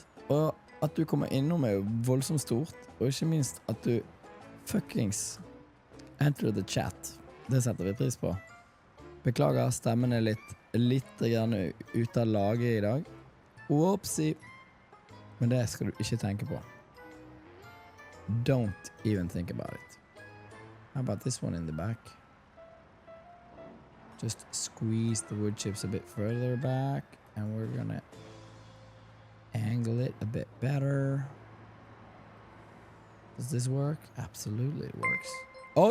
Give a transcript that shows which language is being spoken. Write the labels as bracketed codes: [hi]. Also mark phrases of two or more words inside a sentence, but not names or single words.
[no] Og at du kommer innom er jo voldsomt stort. Og ikke minst at du [en] fuckings enter the chat. [no] Det setter vi pris på. Beklager, stemmen er litt grann ut av laget i dag. [en] Whoopsie. [no] Men det skal du ikke tenke på. [en] Don't even think about it. How about this one in the back? Just squeeze the wood chips a bit further back, and we're gonna angle it a bit better. Does this work? Absolutely it works. Oh!